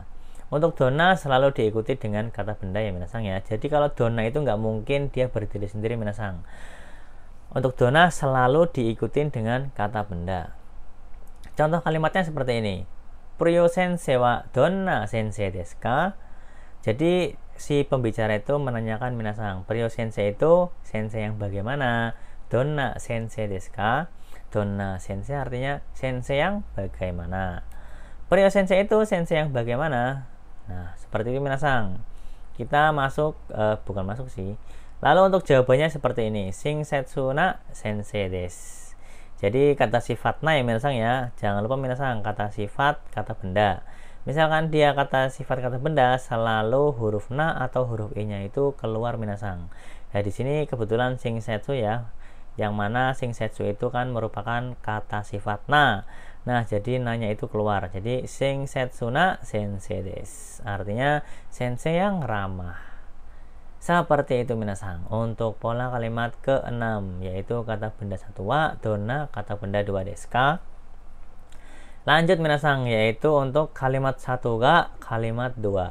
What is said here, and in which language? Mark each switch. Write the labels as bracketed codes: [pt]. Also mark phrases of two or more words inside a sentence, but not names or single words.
[id] Untuk donna selalu diikuti dengan kata benda ya minasang ya. Jadi kalau donna itu nggak mungkin dia berdiri sendiri minasang. Untuk donna selalu diikuti dengan kata benda. Contoh kalimatnya seperti ini. [ja] Pryo先生はどんな先生ですか? [id] Jadi si pembicara itu menanyakan minasang, Pryo sensei itu sensei yang bagaimana? [ja] どんな先生ですか?どんな先生 [id] artinya sensei yang bagaimana? Pryo sensei itu sensei yang bagaimana? Nah, seperti itu minasang. Kita masuk, bukan masuk sih. Lalu untuk jawabannya seperti ini. [ja] 親切な先生です. [id] Jadi kata sifat na ya minasang ya. Jangan lupa minasang kata sifat, kata benda. Misalkan dia kata sifat, kata benda, selalu huruf na atau huruf i-nya itu keluar minasang. Nah di sini kebetulan shinsetsu ya. Yang mana shinsetsu itu kan merupakan kata sifat na. Nah jadi na-nya itu keluar. [ja] Jadi 親切な先生です. [id] Artinya sensei yang ramah. Seperti itu minasang. Untuk pola kalimat ke-6 yaitu kata benda satu [ja] はどんな, [id] kata benda dua [ja] ですか. [id] Lanjut minasang, yaitu untuk kalimat satu ga, kalimat dua.